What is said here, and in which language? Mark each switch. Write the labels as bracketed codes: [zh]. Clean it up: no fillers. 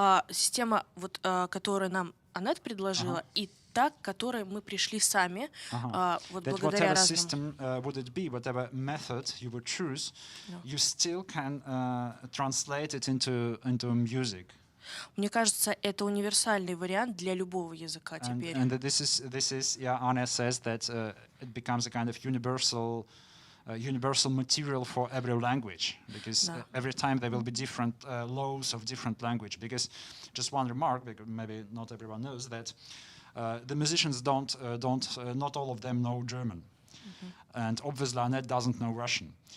[ru] система, вот, которую нам Аннет предложила, и та, к которой мы пришли сами, вот благодаря разным. [en] System would it be, whatever method you would choose, you still can translate it into music. [ru] Мне кажется, это универсальный вариант для любого языка теперь. [en] And this is, Anna says that it becomes a kind of universal material for every language, because every time there will be different laws of different language. Because just one remark, because maybe not everyone knows that the musicians not all of them know German, and obviously Annette doesn't know Russian.